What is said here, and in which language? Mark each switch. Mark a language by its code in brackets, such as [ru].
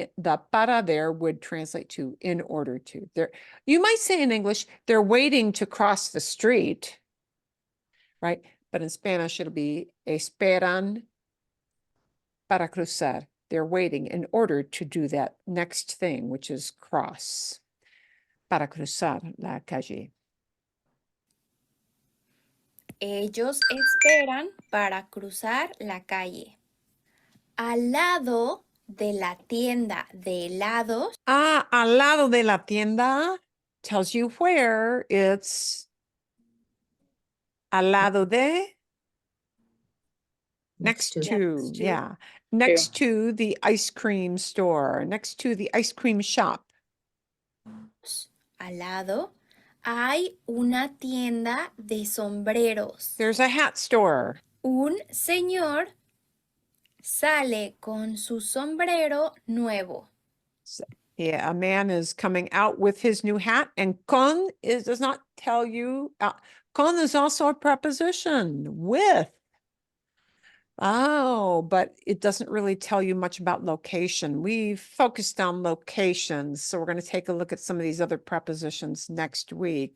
[en] The para there would translate to in order to. You might say in English, they're waiting to cross the street, right? But in Spanish, it'll be [es] esperan para cruzar. [en] They're waiting in order to do that next thing, which is cross. [es] Para cruzar la calle. Ellos esperan para cruzar la calle. Al lado de la tienda de helados. Al lado de la tienda [en] tells you where. [es] It's al lado de. [en] Next to, yeah. Next to the ice cream store, next to the ice cream shop. [es] Al lado hay una tienda de sombreros. [en] There's a hat store. [es] Un señor sale con su sombrero nuevo. [en] Yeah, a man is coming out with his new hat, and con does not tell you. Con is also a preposition, with. Oh, but it doesn't really tell you much about location. We've focused on locations, so we're going to take a look at some of these other prepositions next week.